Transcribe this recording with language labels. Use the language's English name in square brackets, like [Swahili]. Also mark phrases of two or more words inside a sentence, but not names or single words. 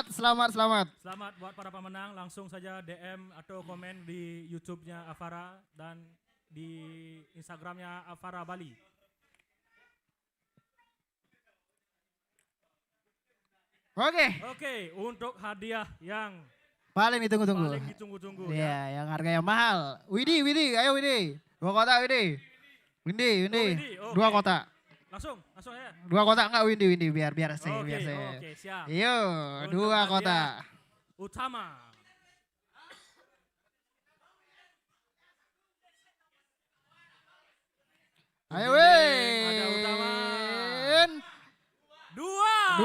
[Indonesian] Selamat buat para pemenang. Langsung saja DM atau komen di YouTube-nya Avara dan di Instagram-nya Avara Bali. Oke, untuk hadiah yang Paling ditunggu-tunggu. paling ditunggu-tunggu Iya, ya. yang harganya mahal. Widi, ayo Widi. 2 kotak Widi. Widi. Widi, oke. 2 kotak. Langsung ya. 2 kotak enggak Widi, biar sih, Oke, biar sih. oke, siap. Yo, Untuk 2 hadiah kotak. Utama. Ayo Ada utama. 2.